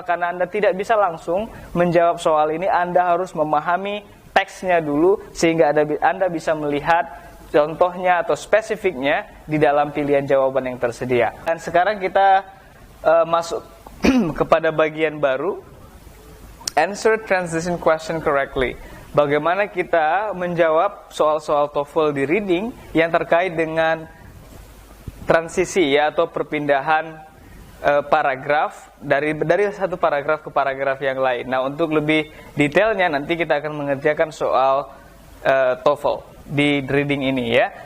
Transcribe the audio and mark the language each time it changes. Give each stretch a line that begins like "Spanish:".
Indonesian: Karena Anda tidak bisa langsung menjawab soal ini. Anda harus memahami teksnya dulu sehingga Anda bisa melihat contohnya atau spesifiknya di dalam pilihan jawaban yang tersedia. Dan sekarang kita masuk kepada bagian baru.
English: Answer transition question correctly.
Indonesian: Bagaimana kita menjawab soal-soal TOEFL di reading yang terkait dengan transisi ya, atau perpindahan paragraf dari satu paragraf ke paragraf yang lain. Nah, untuk lebih detailnya nanti kita akan mengerjakan soal TOEFL di reading ini ya.